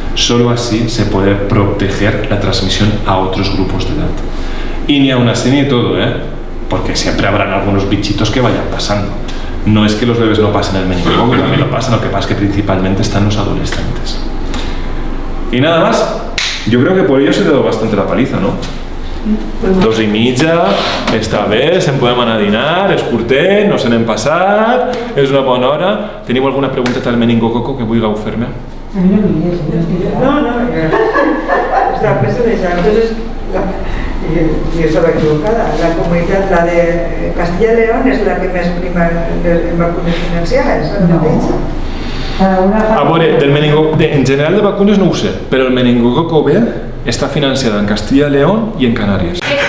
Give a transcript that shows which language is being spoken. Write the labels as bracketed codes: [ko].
[es] Solo así se puede proteger la transmisión a otros grupos de edad. Y ni aún así ni todo, porque siempre habrán algunos bichitos que vayan pasando. No es que los bebés no pasen el meningococo, también lo pasan, lo que pasa es que principalmente están los adolescentes. Y nada más, yo creo que por ello se te ha dado bastante la paliza, ¿no? [ca] 2:30, està bé, se'n podem anar a dinar, és curtet, no se n'hem passat, és una bona hora. Teniu alguna pregunta al meningococo que vulgueu fer-me? [es] A mí no me digas. No, estaba pensando en esa. Entonces, yo estaba equivocada. La comunidad, la de Castilla y León, es la que más prima en vacunas financiadas, ¿no? [ca] A veure, en general de vacunes no ho sé, però el meningococo B està financiada en Castilla y León i en Canàries.